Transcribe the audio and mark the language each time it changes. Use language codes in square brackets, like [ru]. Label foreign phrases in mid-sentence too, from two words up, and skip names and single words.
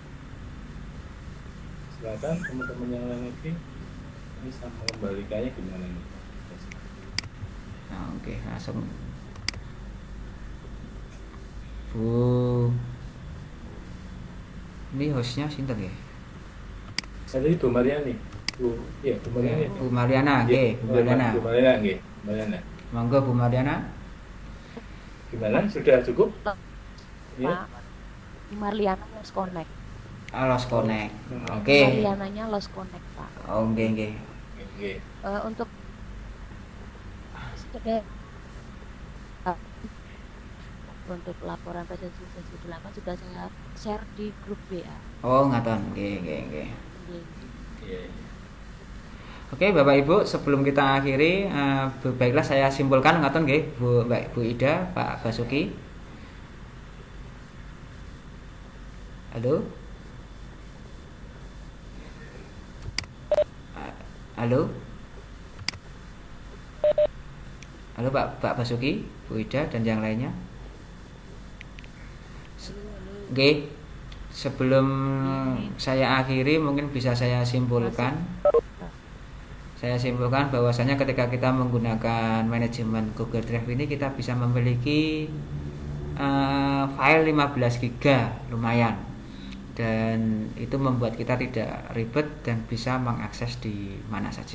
[id] Silakan teman-teman yang lain lagi bisa mengembalikannya gimana nih? Nah, oke, langsung Bu. Ini hostnya sinten ya? Saya tadi Bu Mariani. Iya, Bu Mariani. Bu Mariana, nggih, Bu Mariana. Bu Mariana, nggih. Mariana. Monggo Bu Mariana. Gimana? Sudah cukup? Iya. Pak, Marliana [en] Lost Connect. Lost Connect. Oke. [id] Marliananya [en] Lost Connect, [id] Pak. Oh, nggih. Nggih. Untuk sekedar untuk laporan presensi sesi 8 sudah saya share di grup WA. [jv] Oh, ngaten. Nggih. [id] Jadi, Iya. Oke, Bapak Ibu, sebelum kita akhiri, baiklah saya simpulkan [jv] ngaten nggih, [id] Bu Ida, Pak Basuki. Halo? Halo? Halo Pak Basuki, Bu Ida dan yang lainnya. Oke, sebelum saya akhiri mungkin bisa saya simpulkan. Saya simpulkan bahwasanya ketika kita menggunakan manajemen Google Drive ini kita bisa memiliki file 15 GB lumayan, dan itu membuat kita tidak ribet dan bisa mengakses di mana saja.